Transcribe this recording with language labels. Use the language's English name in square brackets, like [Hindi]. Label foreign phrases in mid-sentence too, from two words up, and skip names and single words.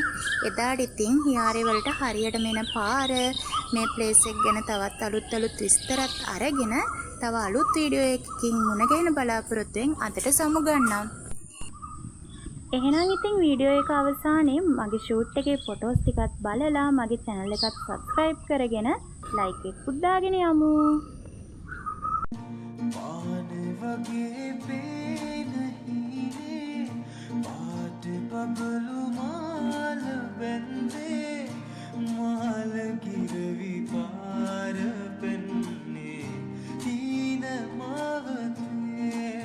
[Sinhala] එදාට ඉතින් හියාරේ වලට හරියට මෙන පාර මේ ප්ලේස් එක ගැන තවත් අලුත් විස්තරත් අරගෙන තව අලුත් වීඩියෝ එකකින් මුණ ගැහෙන බලාපොරොත්තුෙන් අදට සමුගන්නම්. එහෙනම් ඉතින් වීඩියෝ එක අවසානයේ මගේ ෂූට් එකේ ෆොටෝස් ටිකත් බලලා මගේ channel එකත් subscribe කරගෙන like එකක් දාගෙන යමු. बबलू माल बंदे माल गिरवी पार पन्ने तीन मावते